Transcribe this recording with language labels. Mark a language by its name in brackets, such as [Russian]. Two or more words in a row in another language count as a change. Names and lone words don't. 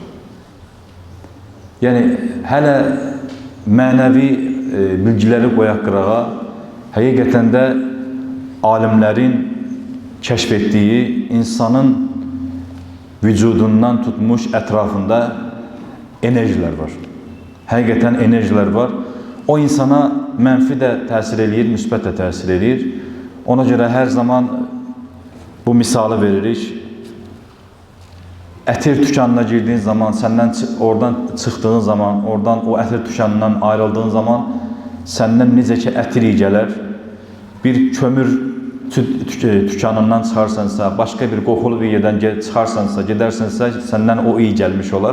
[Turkish] Yani hele manevi bilgileri koyak qırağa, hakikaten de alimlerin keşfettiği insanın vücudundan tutmuş etrafında enerjiler var. Hakikaten enerjiler var. [Azerbaijani] O insana menfi de təsir eləyir, müsbət də təsir eləyir. [Turkish] Ona göre her zaman bu misalı veririk. [Azerbaijani] Ətir tükanına girdiğin zaman, senden oradan çıktığın zaman, oradan o ətir tükanından ayrıldığın zaman senden necə ki ətir iyi gələr. Bir kömür tükanından çıxarsansa, başka bir qoxulu bir yerden çıxarsansa, gedərsinsə, senden o iyi gəlmiş olar.